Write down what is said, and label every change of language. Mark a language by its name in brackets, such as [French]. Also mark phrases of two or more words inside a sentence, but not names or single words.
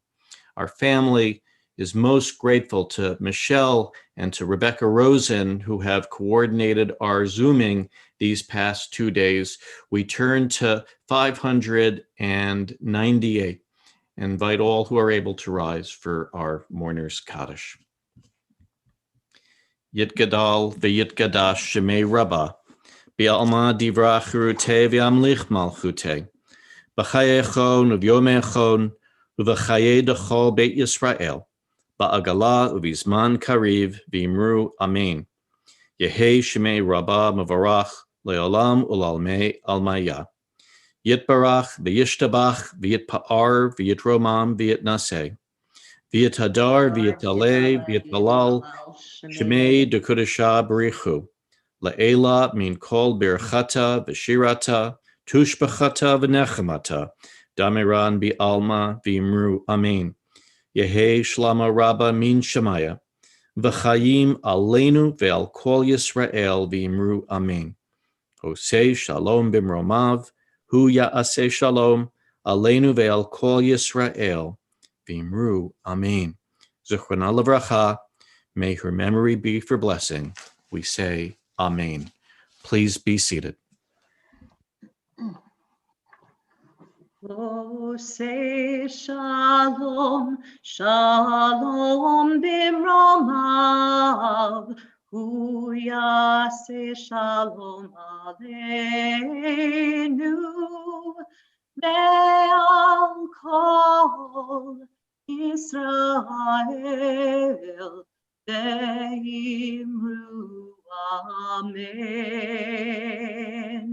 [English] Our family is most grateful to Michelle and to Rebecca Rosen, who have coordinated our Zooming these past 2 days. We turn to 598 and invite all who are able to rise for our mourners Kaddish. [Aramaic] יתגדל ויתקדש שמה רבא בעלמא דברא כרעותה וימליך מלכותה בחייכון וביומיכון ובחיי דכל בית ישראל, בעגלא ובזמן קריב ואמרו אמן. יהא שמה רבא מברך לעלם ולעלמי עלמיא. יתברך וישתבח ויתפאר ויתרומם ויתנשא. ויתהדר ויתעלה ויתהלל שמה דקודשא בריך הוא. לעלא מן כל ברכתא ושירתא תשבחתא ונחמתא דאמירן בעלמא ואמרו אמן. יהא שלמא רבא מן שמיא וחיים עלינו ועל כל ישראל ואמרו אמן. [Hebrew] עושה שלום במרומיו הוא יעשה שלום עלינו ועל כל ישראל ואמרו אמן. זכרונה לברכה. [English] May her memory be for blessing. We say amen. Please be seated. [Hebrew] Say שלום, שלום במרומיו, הוא יעשה שלום עלינו, ועל כל ישראל, ואמרו אמן.